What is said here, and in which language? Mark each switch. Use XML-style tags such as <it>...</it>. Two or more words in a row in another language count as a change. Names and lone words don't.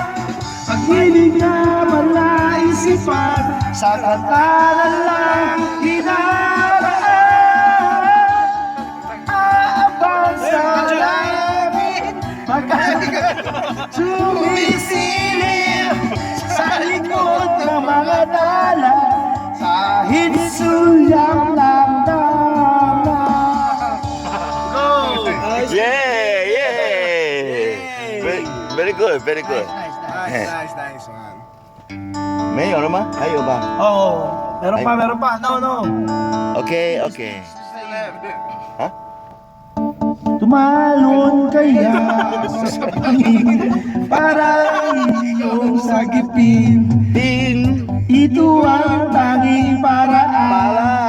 <tl>Pag-ibig na malaisipan, sa kanta na lang dinaraan. Aabang sa langit, sumisilip sa likod ng mga dala. Kahit sulyap lang dala.</tl> <en>Yeah. Very good. Nice man.</en> <zh>没有了吗？还有吧。</zh> <tl>Oo, meron pa. No. OK。 啊？ Tumalon kaya sa pangin para iyong sagipin. Din. Ito ang tanging paraan.</tl>